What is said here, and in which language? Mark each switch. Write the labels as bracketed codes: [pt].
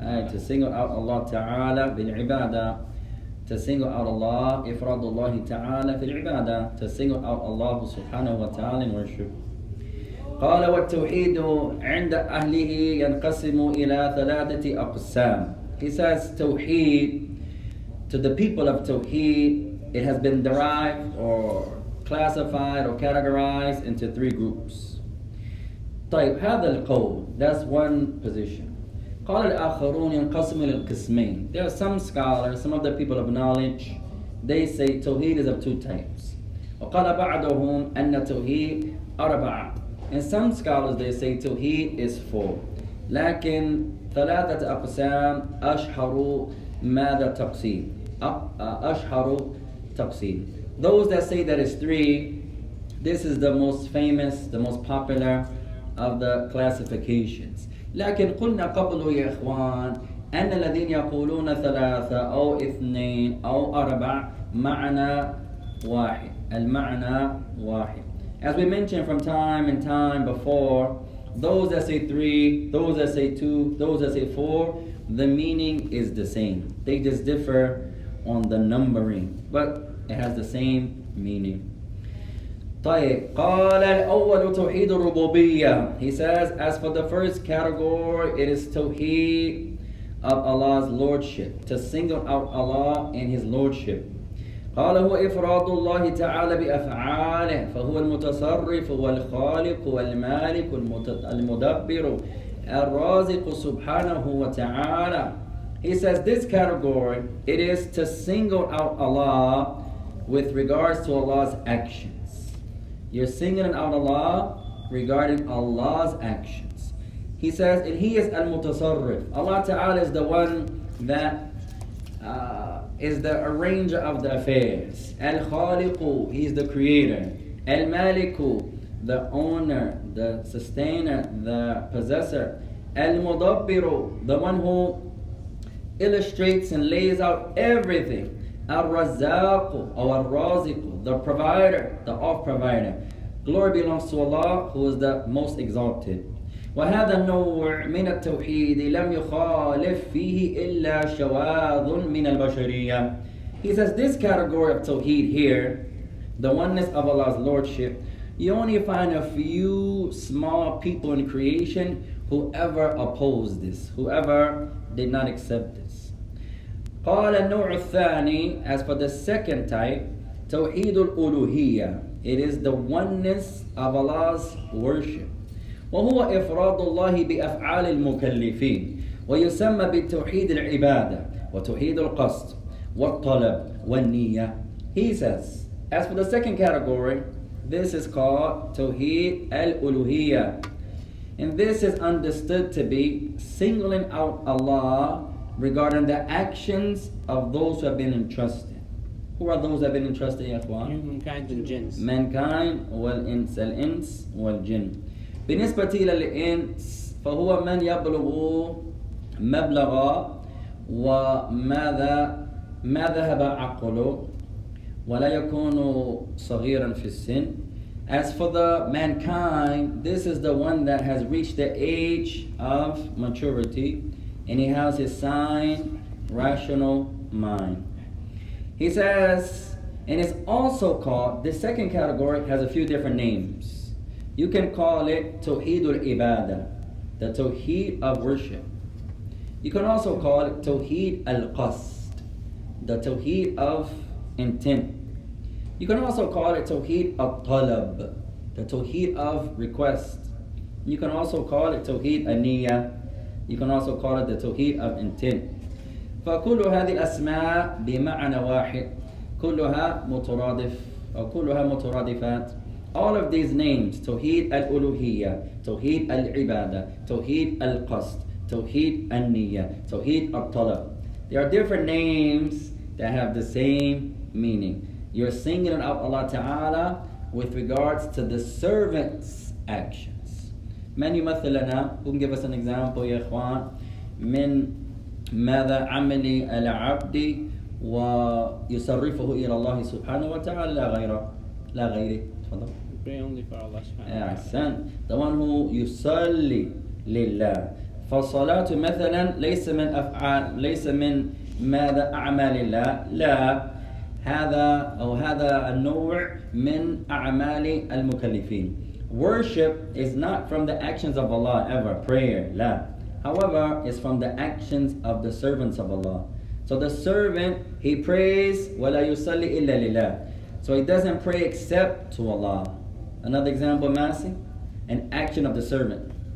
[en] To single out Allah Ta'ala بالعبادة. To single out Allah, [ar] إفراد الله تعالى في العبادة. [en] To single out Allah subhanahu wa ta'ala in worship. [ar] قال والتوحيد عند أهله ينقسم إلى ثلاثة أقسام. [en] He says Tawheed, to the people of Tawheed, it has been derived or classified or categorized into three groups. [ar] طيب هذا القول, [en] that's one position. [ar] قال الآخرون ينقسم إلى القسمين. [en] There are some scholars, some of the people of knowledge, they say Tawheed is of two types. [ar] وقال بعضهم أن التوحيد أربعة. [en] And some scholars they say Tawheed is four. [ar] لكن ثلاثة أقسام أشهر ماذا تقسيم. أشهر تقسيم. [en] Those that say that it's three, this is the most famous, the most popular of the classifications. [ar] لكن قلنا قبل يا إخوان أن الذين يقولون ثلاثة أو اثنين أو أربع معنى واحد. المعنى واحد. [en] As we mentioned from time and time before, those that say three, those that say two, those that say four, the meaning is the same. They just differ on the numbering, but it has the same meaning. [ar] طيب قال الأول توحيد الربوبية. [en] He says, as for the first category, it is Tawheed of Allah's Lordship, to single out Allah in His Lordship. [ar] قال هو إفراد الله تعالى بأفعاله فهو المتصرف والخالق والمالك المدبر الرازق سبحانه وتعالى. [en] He says this category, it is to single out Allah with regards to Allah's actions. You're singling out Allah regarding Allah's actions. He says, and He is al-mutasarrif. Allah Ta'ala is the one that is the arranger of the affairs. Al-Khaliqu, He is the creator. Al-Maliku, the owner, the sustainer, the possessor. Al-Mudabbiru, the one who illustrates and lays out everything. Al-Razzaqu, or Al-Raziqu, the provider, the off-provider. Glory belongs to Allah, who is the most exalted. [ar] وهذا النوع من التوحيد لم يخالف فيه إلا شواذ من البشرية. [en] He says this category of tawheed here, the oneness of Allah's lordship, you only find a few small people in creation who ever opposed this, whoever did not accept this. [ar] قال النوع الثاني, [en] as for the second type, [ar] توحيد الألوهية, [en] it is the oneness of Allah's worship. [ar] وهو إفراد الله بأفعال المكلفين ويسمى بالتوحيد العبادة وتوحيد القصد والطلب والنية. [en] He says, as for the second category, this is called Tawheed al-Uluhiyya. And this is understood to be singling out Allah regarding the actions of those who have been entrusted. Who are those who have been entrusted, ya ikhwan? Humankind and jinns. [ar] Mankind والإنس الإنس والجن. بالنسبة للإنس فهو من يبلغ مبلغ ما ذهب عقله ولا يكون صغيرا في السن. [en] As for the mankind, this is the one that has reached the age of maturity and he has his sound, rational mind. He says, and it's also called, the second category has a few different names. You can call it Tawheedul Ibadah, the Tawheed of worship. You can also call it Tawheed al-Qasd, the Tawheed of intent. You can also call it Tawheed al-Talab, the Tawheed of request. You can also call it Tawheed al-Niyah. You can also call it the Tawheed of intent. [ar] فكل هذه الأسماء بمعنى واحد كلها مترادف أو كلها مترادفات. [en] All of these names, Tawheed al-Uluhiyya, Tawheed al-Ibadah, Tawheed al-Qasd, Tawheed al-Niyya, Tawheed al-Talab, they are different names that have the same meaning. You're singling out Allah Ta'ala with regards to the servant's actions. [ar] من يمثل لنا, [en] who can give us an example [ar] يا إخوان, من ماذا عمل العبد ويصرفه إلى الله سبحانه وتعالى لا غيره. تفضل. [en] Pray only for Allah subhanahu wa ta'ala. [ar] أحسن. [en] The one who [ar] يصلي لله. فالصلاة مثلا ليس من ماذا أعمال الله، لا، هذا النوع من أعمال المكلفين. [en] Worship is not from the actions of Allah ever, prayer, لا. However, it's from the actions of the servants of Allah. So the servant, he prays [ar] ولا يصلي إلا لله. [en] So he doesn't pray except to Allah. Another example, Masi, an action of the servant.